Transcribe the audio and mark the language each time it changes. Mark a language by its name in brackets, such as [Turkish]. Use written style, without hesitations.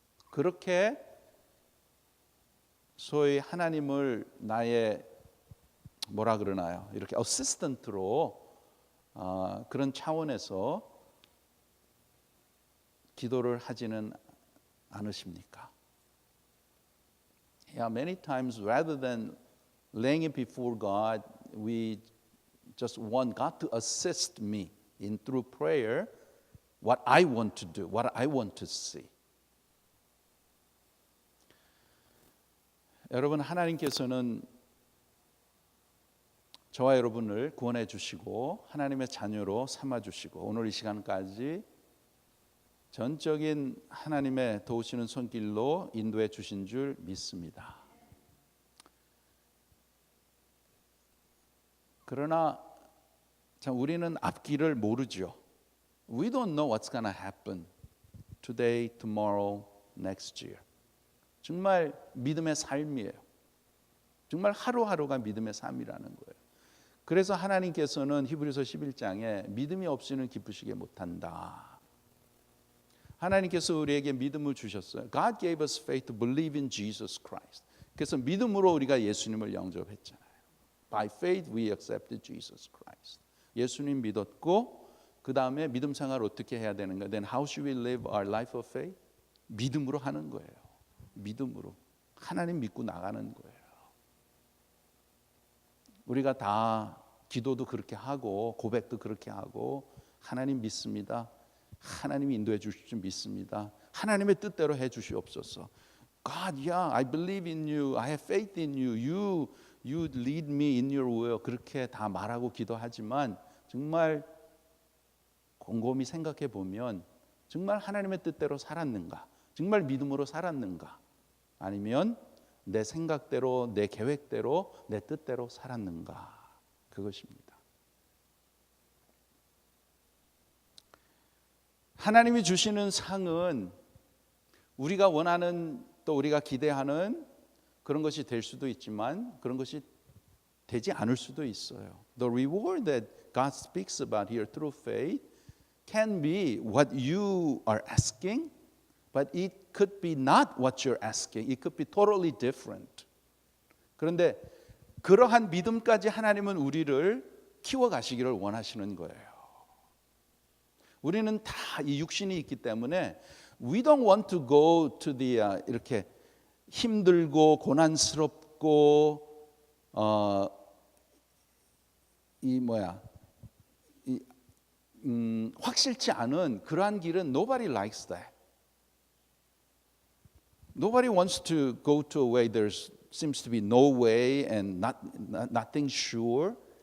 [Korean] 그렇게 소위 하나님을 나의 뭐라 그러나요? 이렇게 어시스턴트로 그런 차원에서 기도를 하지는 않으십니까? [English] Yeah, many times rather than laying it before God, we just want God to assist me in through prayer what I want to do, what I want to see. [Korean] 여러분 하나님께서는 저와 여러분을 구원해 주시고 하나님의 자녀로 삼아 주시고 오늘 이 시간까지 전적인 하나님의 도우시는 손길로 인도해 주신 줄 믿습니다. 그러나 참 우리는 앞길을 모르죠. [English] We don't know what's going to happen today, tomorrow, next year. [Korean] 정말 믿음의 삶이에요. 정말 하루하루가 믿음의 삶이라는 거예요. 그래서 하나님께서는 히브리서 11장에 믿음이 없이는 기쁘시게 못한다. 하나님께서 우리에게 믿음을 주셨어요. [English] God gave us faith to believe in Jesus Christ. [Korean] 그래서 믿음으로 우리가 예수님을 영접했잖아요. [English] By faith we accepted Jesus Christ. [Korean] 예수님 믿었고 그 다음에 믿음 생활을 어떻게 해야 되는가? [English] Then how should we live our life of faith? [Korean] 믿음으로 하는 거예요. 믿음으로 하나님 믿고 나가는 거예요. 우리가 다 기도도 그렇게 하고 고백도 그렇게 하고 하나님 믿습니다. 하나님이 인도해 주실 줄 믿습니다. 하나님의 뜻대로 해 주시옵소서. [English] God, yeah, I believe in you. I have faith in you. You lead me in your will. [Korean] 그렇게 다 말하고 기도하지만 정말 곰곰이 생각해 보면 정말 하나님의 뜻대로 살았는가? 정말 믿음으로 살았는가? 아니면 내 생각대로, 내 계획대로, 내 뜻대로 살았는가? 그것입니다. 하나님이 주시는 상은 우리가 원하는 또 우리가 기대하는 그런 것이 될 수도 있지만 그런 것이 되지 않을 수도 있어요. [English] The reward that God speaks about here through faith can be what you are asking, but it could be not what you're asking. It could be totally different. [Korean] 그런데 그러한 믿음까지 하나님은 우리를 키워가시기를 원하시는 거예요. 우리는 다 이 육신이 있기 때문에 [English] we don't want to go to the [Korean] 이렇게 힘들고 고난스럽고 확실치 않은 그러한 길은 [English] nobody likes that. Nobody wants to go to a way there seems to be no way and nothing sure.